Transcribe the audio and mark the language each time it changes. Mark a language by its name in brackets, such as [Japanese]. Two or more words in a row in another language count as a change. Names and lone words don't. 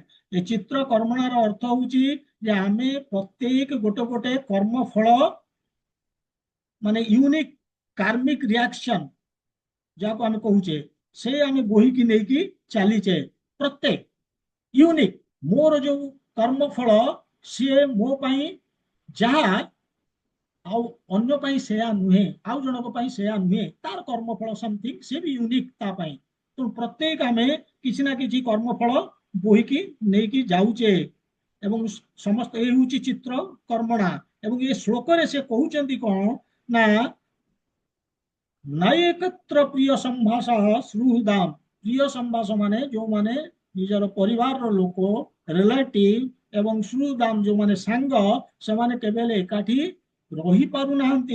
[Odia] ଏ ଚିତ୍ର କର୍ମଣାର ଅର୍ଥ ହଉଛି ଯେ ଆମେ ପ୍ରତ୍ୟେକ ଗୋଟେ ଗୋଟେ କର୍ମ ଫଳ, ମାନେ [English] unique karmic reaction [Odia] ଯାହାକୁ ଆମେ କହୁଛେ, ସେ ଆମେ ବୋହିକି ନେଇକି ଚାଲିଛେ। ପ୍ରତ୍ୟେକ ୟୁନିକ୍ ମୋର ଯୋ କର୍ମଫଳ ସି ମୋ ପାଇଁ ଯାହା ଆଉ ଅନ୍ୟ ପାଇଁ ସେୟା ନୁହେଁ, ଆଉ ଜଣଙ୍କ ପାଇଁ ସେୟା ନୁହେଁ, ତାର କର୍ମଫଳ ସମଥିଙ୍ଗ ସେ ବି ୟୁନିକ୍ ତା ପାଇଁ। ତେଣୁ ପ୍ରତ୍ୟେକ ଆମେ କିଛି ନା କିଛି କର୍ମଫଳ ବୋହିକି ନେଇକି ଯାଉଛେ ଏବଂ ସମସ୍ତ ଏ ହେଉଛି ଚିତ୍ର କର୍ମଣା। ଏବଂ ଏ ଶ୍ଲୋକରେ ସେ କହୁଛନ୍ତି କଣ ନା [Sanskrit] ନାୟକତ୍ର ପ୍ରିୟ ସମ୍ଭାଷ ସୁହୃଦାମ, ପ୍ରିୟ ସମ୍ଭାଷ [Odia] ମାନେ ଯୋଉମାନେ ନିଜର ପରିବାରର ଲୋକ ରିଲେଟିଭ ଏବଂ ସୁହୃଦାମ ଯୋଉମାନେ ସାଙ୍ଗ, ସେମାନେ କେବେ ହେଲେ ଏକାଠି ରହିପାରୁନାହାନ୍ତି।